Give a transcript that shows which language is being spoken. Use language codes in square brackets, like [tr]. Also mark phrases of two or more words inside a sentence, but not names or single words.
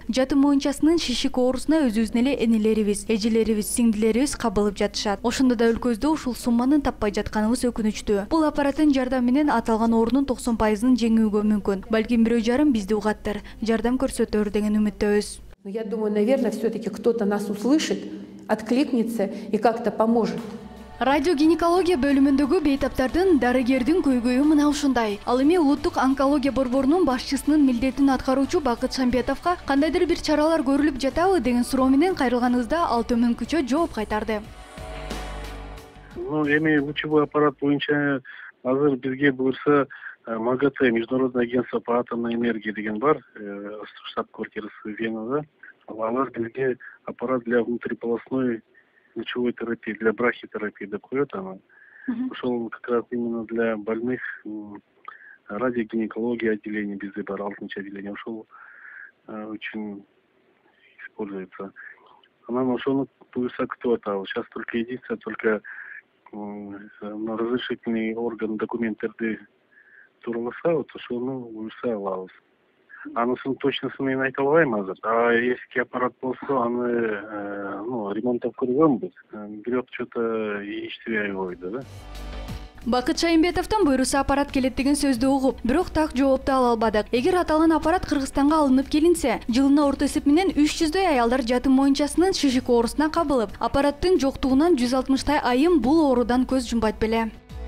[ky] Жатым моюнчасынын шишик оорусуна өзүбүздүн эле энелерибиз, эжелерибиз, сиңдилерибиз кабылып жатышат. Ошондо да өлкөбүздө ушул сумманы таппай жатканыбыз өкүнүчтүү. Бул аппараттын жардамы менен аталган оорунун 90%-ын жеңүүгө мүмкүн. Балким бирөө жарым бизди угаттыр, жардам көрсөтөр деген үмүттөбүз. [ru] Я думаю, наверное, все-таки кто-то нас услышит, откликнется и как-то поможет. [ky] Радиогинекология бөлүмүндөгү бейтаптардын дарыгердин көйгөйү мына ушундай. Ал эми улуттук онкология борборунун башчысынын милдетин аткаруучу Бакыт Шамбетовго кандайдыр бир чаралар көрүлүп жатабы деген суроо менен кайрылганыбызда ал төмөнкүчө жооп кайтарды. Ну, эми [ru] лучевой аппарат [ky] боюнча азыр бизге буюрса МАГАТЭ, Международное агентство по атомной энергии деген бар, штаб-квартирасы Венада. Алар бизге аппарат [ru] для внутриполосной лучевой терапии, для брахитерапии [ky] деп коет аны. [ru] Ошол как раз именно для больных радиогинекология отделения [ky] бизде бар, 6-чы отделение. [ru] Ошол очень используется. [ky] Анан ошону буюрса күтүп атабыз. [ru] Сейчас только единственное, только разрешительный орган [ky] документтерди турласа, вот ошону буюрса алабыз. Анысын точносын мен айта албайм азыр. А эски аппарат болсо, аны ремонттоп көргөнбүз. Бирок что-то иштебей койду да. Бакыт Шайымбетовдон буйруса аппарат келет деген сөздү угуп, бирок так жоопту ала албадык. Эгер аталган аппарат Кыргызстанга алынып келинсе, жылына орто эсеп менен 300дөй аялдар жатым моюнчасынын шишик оорусуна кабылып, аппараттын жоктугунан 160 айым бул оорудан көз жумбайт беле.